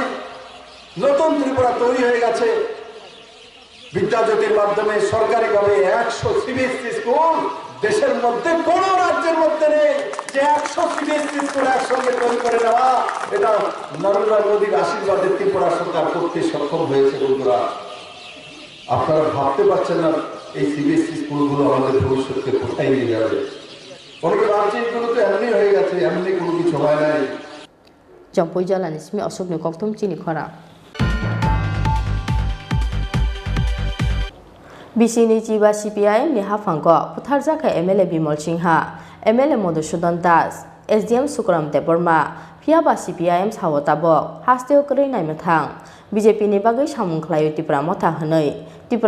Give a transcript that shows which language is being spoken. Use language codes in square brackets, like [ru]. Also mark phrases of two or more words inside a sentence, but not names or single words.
[bn] নতুন ত্রিপুরা তৈরি হয়ে গেছে। বিদ্যাজ্যোতির মাধ্যমে সরকারিভাবে 100 CBSE স্কুল দেশের মধ্যে কোন রাজ্যের মধ্যে নেই যে 100 CBSE স্কুল একসঙ্গে তৈরি করে নেওয়া। এটা নরেন্দ্র মোদীর আশীর্বাদে ত্রিপুরা সরকার করতে সক্ষম হয়েছে। বন্ধুরা, আপনারা ভাবতে পারছেন না এই CBSE স্কুলগুলো আমাদের ভবিষ্যৎকে কোথায় নিয়ে যাবে। অনেকে ভাবছে এগুলো তো এমনি হয়ে গেছে, এমনি কোনো কিছু হয় নাই। [brx] जम्पुई जिला निस्मी अशोक कोक्तुम चिनी खरा बिसिनी चिबा CPIM नि हाफांगो पुथारजाखा MLA बिमल सिंहा MLA मधुसूदन दास SDM सुकराम देबर्मा फियाबा CPIM सावताबो हास्तेव करै नायमथां BJP नि बागै सामुंख्लायो त्रिपुरा मथा हनै त्रिपुरा